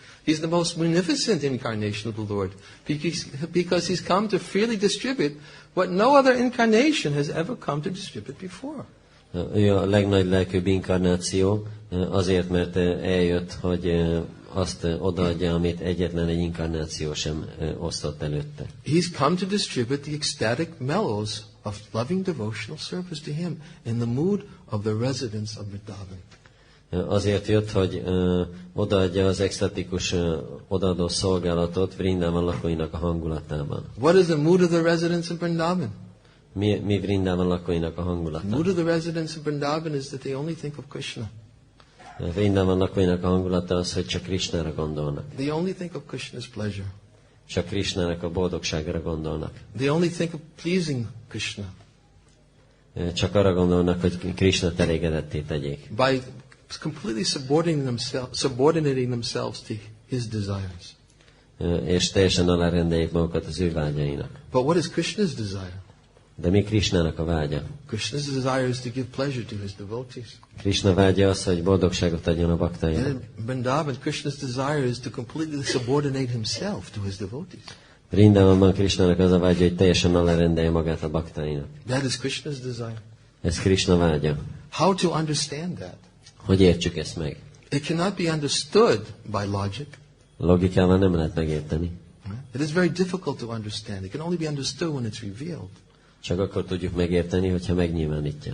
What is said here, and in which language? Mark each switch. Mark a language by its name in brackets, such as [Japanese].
[English] He's the most munificent incarnation of the Lord, because he's come to freely distribute what no other incarnation has ever come to distribute before. [Hungarian] Ő a legnagy lelkűbb inkarnáció, azért, mert eljött, hogy azt odaadja, amit egyetlen egy inkarnáció sem osztott előtte. [English] He's come to distribute the ecstatic mellows of loving devotional service to him in the mood of the residents of Vrindavan. [Hungarian] Azért jött, hogy odaadja az extatikus odaadó szolgálatot Vrindavan lakóinak a hangulatában. [English] What is the mood of the residents of Vrindavan? [Hungarian] Mi Vrindavan lakóinak a hangulata? [English] mood of the residents of Vrindavan is that they only think of Krishna. [Hungarian] Vrindavan lakóinak a hangulata az, hogy csak Krishnára gondolnak. [English] They only think of Krishna's pleasure. [Hungarian] Csak Krishnának a boldogságára gondolnak. [English] They only think of pleasing Krishna. [Hungarian] Csak arra gondolnak, hogy Krishnát elégedetté tegyék. [English] By completely subordinating themselves to his desires. [Hungarian] És teljesen alárendeljék magukat az ő vágyainak. [English] But what is Krishna's desire? [Hungarian] De mi Krishnának a vágya? [English] Krishna's desire is to give pleasure to his devotees. [Hungarian] Krishna vágya az, hogy boldogságot adjon a baktáinak. [English] And in Vrindavan, Krishna's desire is to completely subordinate himself to his devotees. [Hungarian] Vrindavanban Krishnának az a vágya, hogy teljesen alárendelje magát a baktáinak. [English] That is Krishna's desire. [Hungarian] Ez Krishna vágya. [English] How to understand that? [Hungarian] Hogy értsük ezt meg? [English] It cannot be understood by logic. [Hungarian] Logikával nem lehet megérteni. [English] It is very difficult to understand. It can only be understood when it's revealed. [Hungarian] Csak akkor tudjuk megérteni, hogyha megnyilvánítja.